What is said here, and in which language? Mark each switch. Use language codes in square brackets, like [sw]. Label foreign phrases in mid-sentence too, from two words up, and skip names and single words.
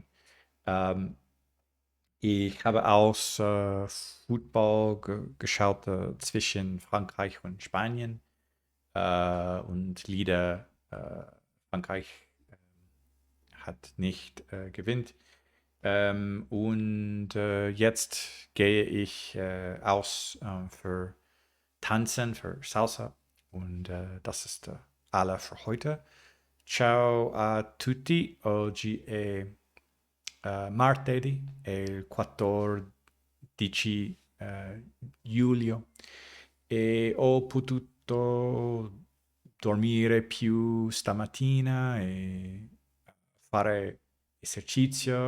[de] Ähm, Ich habe auch Football geschaut zwischen Frankreich und Spanien und Lieder Frankreich hat nicht gewinnt. Und jetzt gehe ich aus für Tanzen, für Salsa. Und das ist alle für heute. [it] Ciao a tutti. Oggi è martedì, è il 14 luglio e ho potuto dormire più stamattina e fare esercizio